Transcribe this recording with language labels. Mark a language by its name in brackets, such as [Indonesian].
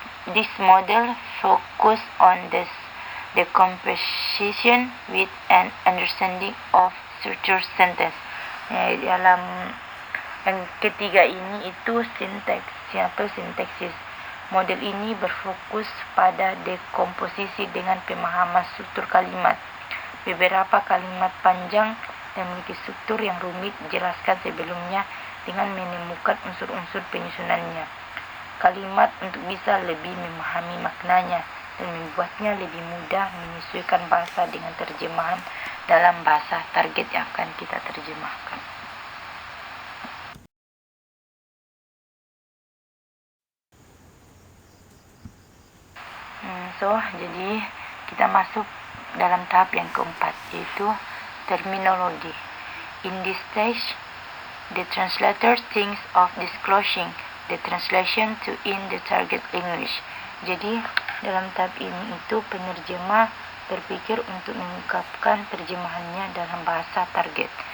[English] This model focus on the composition with an understanding of structure sentence. [Indonesian] Dalam yang ketiga ini itu sintaks atau sintaksis. Model ini berfokus pada dekomposisi dengan pemahaman struktur kalimat. Beberapa kalimat panjang dan memiliki struktur yang rumit dijelaskan sebelumnya dengan menemukan unsur-unsur penyusunannya. Kalimat untuk bisa lebih memahami maknanya dan membuatnya lebih mudah menyesuaikan bahasa dengan terjemahan dalam bahasa target yang akan kita terjemahkan. Jadi kita masuk dalam tahap yang keempat, yaitu terminologi. [English] In this stage, the translator thinks of disclosing the translation to in the target language. [Indonesian] Jadi dalam tahap ini itu penerjemah berpikir untuk mengungkapkan terjemahannya dalam bahasa target.